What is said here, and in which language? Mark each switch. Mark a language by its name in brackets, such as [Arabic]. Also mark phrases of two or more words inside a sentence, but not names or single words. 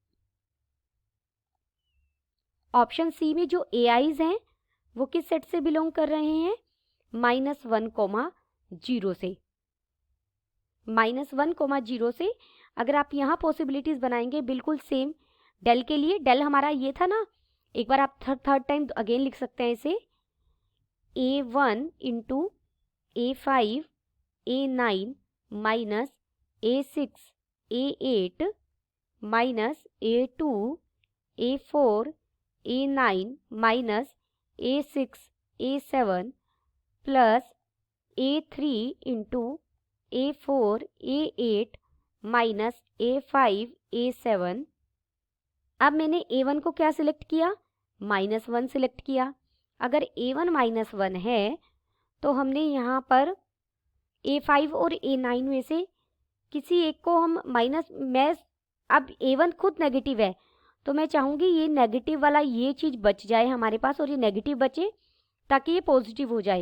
[Hindi] ऑप्शन सी में जो AIs हैं वो किस सेट से बिलोंग कर रहे हैं, -1, 0 से। -1, 0 से अगर आप यहाँ पॉसिबिलिटीज बनाएंगे बिल्कुल सेम डेल के लिए, डेल हमारा ये था ना, एक बार आप [English] third time again [Hindi] लिख सकते हैं इसे, [English] A1 × A5 A9 minus A6 A8 minus A2 A4 A9 minus A6 A7 plus A3 × A4 A8 minus A5 A7. [Hindi] अब मैंने A1 को क्या सिलेक्ट किया, -1 सिलेक्ट किया। अगर A1 -1 है तो हमने यहाँ पर A5 और A9 में से किसी एक को हम मैं अब A1 खुद नेगेटिव है तो मैं चाहूँगी ये नेगेटिव वाला ये चीज़ बच जाए हमारे पास, और ये नेगेटिव बचे ताकि ये पॉजिटिव हो जाए।